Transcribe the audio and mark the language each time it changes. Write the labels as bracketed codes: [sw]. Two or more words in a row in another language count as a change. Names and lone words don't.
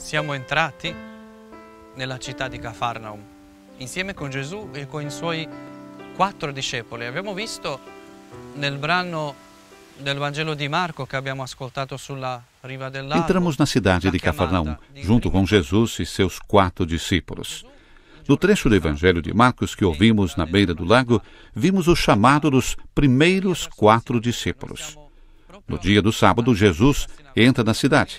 [it] siamo entrati nella città di Cafarnaum, insieme con Gesù e con i suoi 4 discepoli. Abbiamo visto nel brano del Vangelo di Marco che abbiamo ascoltato sulla riva del lago. [pt] Entramos na cidade de Cafarnaum, junto com Jesus e seus 4 discípulos. No trecho do Evangelho de Marcos que ouvimos na beira do lago, vimos o chamado dos primeiros 4 discípulos. No dia do sábado, Jesus entra na cidade.